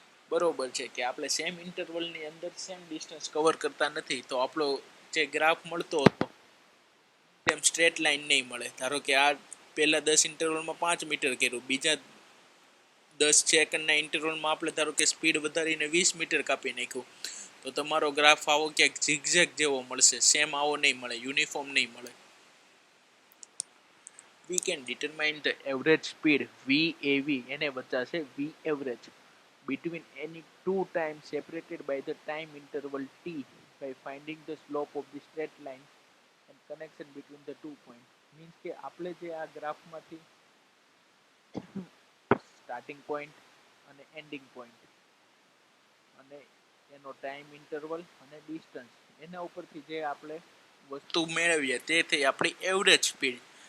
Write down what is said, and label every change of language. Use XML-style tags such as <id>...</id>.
<gu>બરોબર છે કે આપણે સેમ ઇન્ટરવલની અંદર સેમ ડિસ્ટન્સ કવર કરતા નથી, તો આપણો જે ગ્રાફ મળતો હતો તેમ સ્ટ્રેટ લાઇન નહીં મળે. ધારો કે આ પહેલા 10 ઇન્ટરવલમાં 5 મીટર કર્યું, બીજા 10 સેકન્ડના ઇન્ટરવલમાં આપણે ધારો કે સ્પીડ વધારીને 20 મીટર કાપી નાખ્યું, તો તમારો ગ્રાફ આવો ક્યાંક ઝિગઝેગ જેવો મળશે, સેમ આવો નહીં મળે, યુનિફોર્મ નહીં મળે.</gu> <en>We can determine the average speed VAV</en> <gu>એને વચાશે</gu> <en>V average between any two times separated by the time interval t by finding the slope of the straight line and connection between the 2 points.</en> <gu>Means કે આપણે જે આ ગ્રાફમાંથી starting point અને ending point અને એનો time interval અને distance એના ઉપરથી જે આપણે વસ્તુ મેળવીએ તે થઈ આપણી એવરેજ સ્પીડ.</gu>